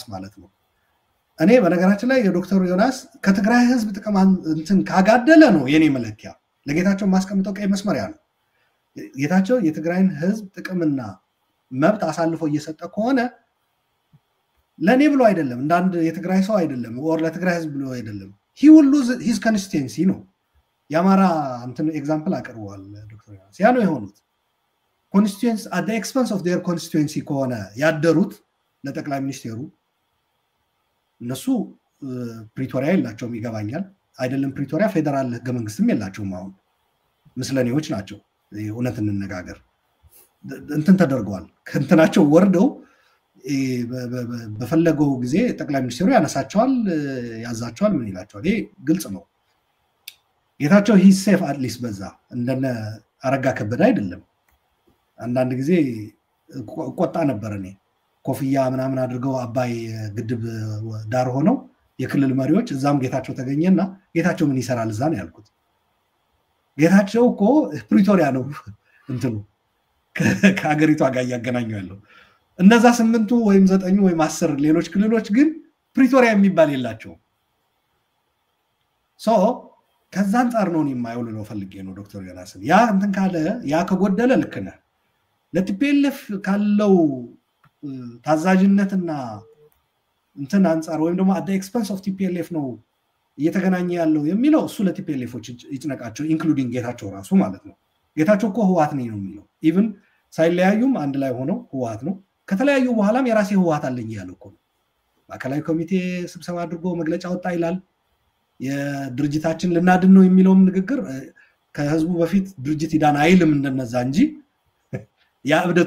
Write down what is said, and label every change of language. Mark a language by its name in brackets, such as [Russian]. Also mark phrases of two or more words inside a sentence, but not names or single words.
[Amharic] ማለት ነው እኔ በነገራችን ላይ የዶክተር ዮናስ ከትግራይ ህዝብ ጥቅም እንትን ካጋደለ ነው የኔ መለኪያ ለጌታቸው ማስቀምጠው ቀይ መስመሪያ ነው ጌታቸው የትግራይን ህዝብ ጥቅምና መብት አሳልፎ እየሰጠ ከሆነ ለኔ ብሎ አይደለም እንዳንድ የትግራይ ሰው አይደለም ወር ለትግራይ ህዝብ ብሎ አይደለም [English] he will lose his constituency [Amharic] ነው ያማራ እንትን ኤግዛምፕል አቀርበዋል ዶክተር ዮናስ ያ ነው የሆኑት [English] constituency at the expense of their constituency [Amharic] ከሆነ ያደሩት ለጠቅላይ ሚኒስቴሩ እነሱ ፕሪቶሪያ የላቸውም ይገባኛል አይደለም ፕሪቶሪያ ፌደራል ህገ መንግስትም የላቸውም አሁን ምስለኔዎች ናቸው እውነት እንነጋገር እንትን ተደርገዋል ከእንትናቸው ወርደው በፈለገው ጊዜ ጠቅላይ ሚኒስቴሩ ያነሳቸዋል ያዛቸዋል ምን ይላቸዋል ይሄ ግልጽ ነው ጌታቸው [English] he safe at least [Amharic] በዛ እንደነ አረጋ ከበደ አይደለም አንዳንድ ጊዜ ቆጣ ነበር እኔ ኮፍያ ምናምን አድርገው አባይ ግድብ ዳር ሆነው የክልል መሪዎች እዛም ጌታቸው ተገኘና ጌታቸው ምን ይሰራል እዛ ነው ያልኩት ጌታቸው እኮ ፕሪቶሪያ ነው እንትኑ ከሀገሪቷ ጋር ያገናኙ ያለው እነዛ 8 ወይም 9 ወይም 10 ሌሎች ክልሎች ግን ፕሪቶሪያ የሚባል የላቸው ሶ ከዛ አንፃር ነው የማይውል ነው ፈልጌ ነው ዶክተር ዮናስን ያ እንትን ካለ ያ ከጎደለ ልክ ነህ ለቲፒኤልኤፍ ካለው ታዛዥነትና እንትን አንፃር ወይም ደግሞ [English] at the expense of TPLF [Amharic] ነው እየተገናኘ ያለው የሚለው እሱ ለቲፒኤልኤፎች ይጭነቃቸው ኢንክሉዲንግ ጌታቸው ራሱ ማለት ነው ጌታቸው እኮ ህዋት ነው የሚለው ኢቭን ሳይለያዩም አንድ ላይ ሆነው ህዋት ነው ከተለያዩ በኋላም የራሴ ህዋት አለኝ ያለው እኮ ማዕከላዊ ኮሚቴ ስብሰባ አድርጎ መግለጫ ወጣ ይላል የድርጅታችን ልናድን ነው የሚለውም ንግግር ከህዝቡ በፊት ድርጅት ይዳን አይልም እንደነዛ እንጂ ያ እብደት